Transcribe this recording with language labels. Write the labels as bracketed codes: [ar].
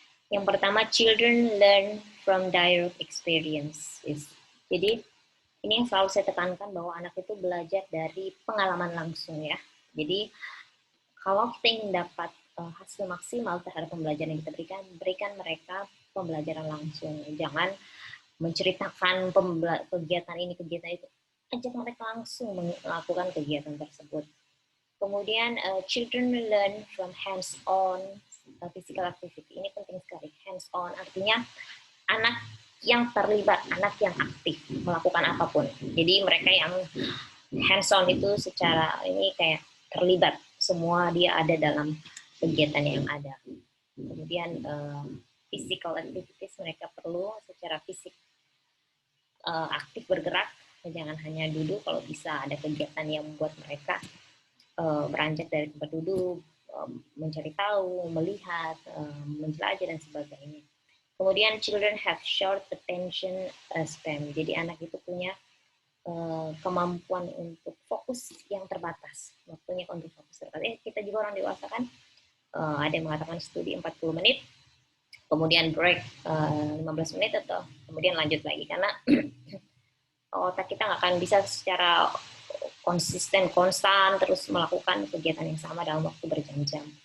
[en] Yang pertama, children learn from direct experiences. [id] Jadi ini yang selalu saya tekankan bahwa anak itu belajar dari pengalaman langsung ya. Jadi kalau kita ingin dapat hasil maksimal terhadap pembelajaran yang kita berikan mereka pembelajaran langsung. Jangan menceritakan kegiatan ini, kegiatan itu. Ajak mereka langsung melakukan kegiatan tersebut. [en] Kemudian children learn from hands-on physical activity. [id] Ini penting sekali. Hands-on artinya anak yang terlibat, anak yang aktif melakukan apapun. Jadi mereka yang hands-on itu secara ini kayak terlibat, semua dia ada dalam kegiatan yang ada. Kemudian physical activities, mereka perlu secara fisik aktif bergerak, jangan hanya duduk. Kalau bisa ada kegiatan yang membuat mereka beranjak dari tempat duduk, mencari tahu, melihat, menjelajah dan sebagainya. [en] Kemudian children have short attention span. [id] Jadi anak itu punya kemampuan untuk fokus yang terbatas. Waktunya untuk fokus terbatas. Kita juga orang dewasa kan ada yang mengatakan studi 40 menit, kemudian break 15 menit atau kemudian lanjut lagi karena otak kita nggak akan bisa secara konsisten, konstan terus melakukan kegiatan yang sama dalam waktu berjam-jam.